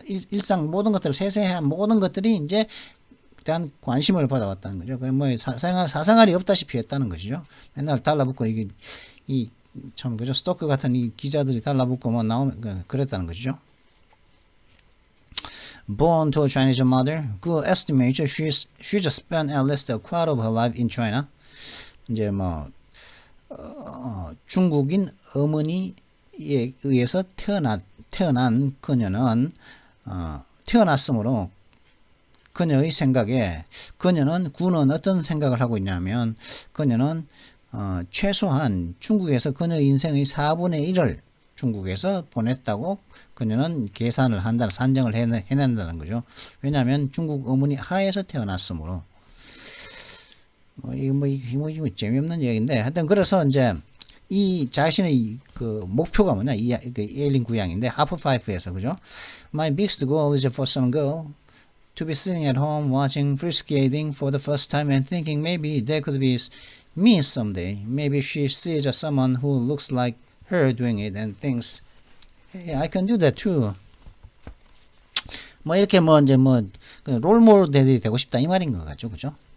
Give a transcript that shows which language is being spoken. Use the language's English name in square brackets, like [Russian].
[Korean] 일상 모든 것들 세세한 모든 것들이 이제 대한 관심을 받아왔다는 거죠. 뭐 사생활이 없다시피 했다는 것이죠. 맨날 달라붙고 참 그죠 스토커 같은 이 기자들이 달라붙고 뭐 나오면 그랬다는 것이죠. [English] Born to a Chinese mother, who estimates she just spent at least a quarter of her life in China. [Korean] 이제 뭐 중국인 어머니에 의해서 태어난 그녀는 태어났으므로 그녀의 생각에 구는 어떤 생각을 하고 있냐면 그녀는 최소한 중국에서 그녀의 인생의 4분의 1을 중국에서 보냈다고 그녀는 계산을 한다는 산정을 해낸다는 거죠. 왜냐하면 중국 어머니 하에서 태어났으므로 이거 재미없는 얘기인데 하여튼 그래서 이제 이 자신의 그 목표가 뭐냐 이 엘린 구양인데 하프 파이프에서 그죠. [English] My biggest goal is for some girl to be sitting at home watching free skating for the first time and thinking maybe that could be me someday. Maybe she sees someone who looks like her doing it and thinks, hey, I can do that too. [Korean] 뭐 이렇게 롤 모델이 되고 싶다 이 말인 것 같죠, 그죠?